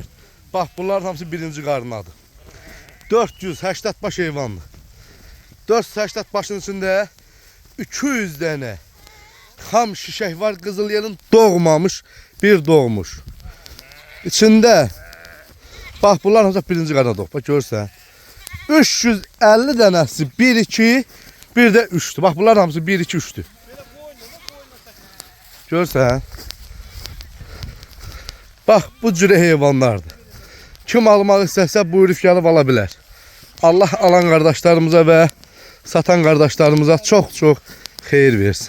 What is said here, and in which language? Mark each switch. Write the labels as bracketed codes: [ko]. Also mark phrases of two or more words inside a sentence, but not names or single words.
[az] Bak bunların hamısı birinci qarnadır. 480 baş heyvanlı. [tr] 480 başın içinde 200 tane ham şişek var, qızıl yelin doğmamış, bir doğmuş. [az] İçinde bak bunlar hamısı birinci qarna doğub. Bak görsən. 350 dənəsi 1 2 bir də 3'tü. Bak bunlar hamısı 1 2 3'tü. Görsən. Bak bu cürə heyvanlardır. Kim almaq istəsə buyurub gəlib ala bilər. Allah alan qardaşlarımıza və satan qardaşlarımıza çox xeyir versin.